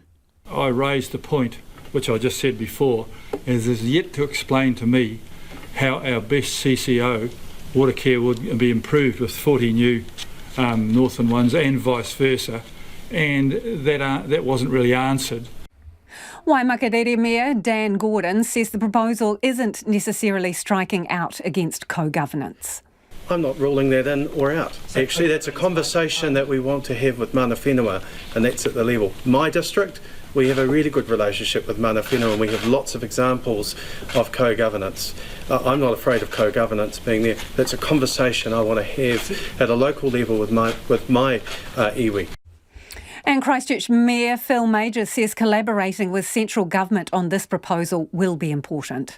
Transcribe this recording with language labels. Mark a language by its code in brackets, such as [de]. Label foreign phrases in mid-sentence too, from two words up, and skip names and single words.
[en] I raised the point, which I just said before, is yet to explain to me how our best CCO water care would be improved with 40 new northern ones and vice versa, and that wasn't really answered. Waimakarere Mayor Dan Gordon says the proposal isn't necessarily striking out against co-governance. I'm not ruling that in or out. Actually, that's a conversation that we want to have with [mi] mana whenua, [en] and that's at the level. My district, we have a really good relationship with [mi] mana whenua, [en] and we have lots of examples of co-governance. I'm not afraid of co-governance being there. That's a conversation I want to have at a local level with my iwi. And Christchurch Mayor Phil Major says collaborating with central government on this proposal will be important.